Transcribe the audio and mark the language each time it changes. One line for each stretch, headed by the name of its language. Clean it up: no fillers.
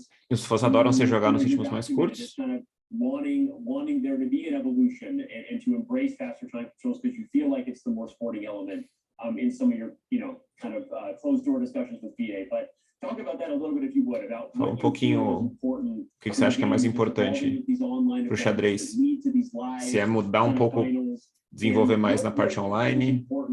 Portuguese: E os fãs adoram você jogar nos ritmos mais curtos.
English: Wanting there to be an evolution and to embrace faster time controls because you feel like it's the more sporting element in some of your, kind of closed door discussions with FIDE. But talk about that a little bit if you would.
Portuguese: Fala um pouquinho o que você acha que é mais importante para o xadrez. Se é mudar um pouco, desenvolver mais na parte online.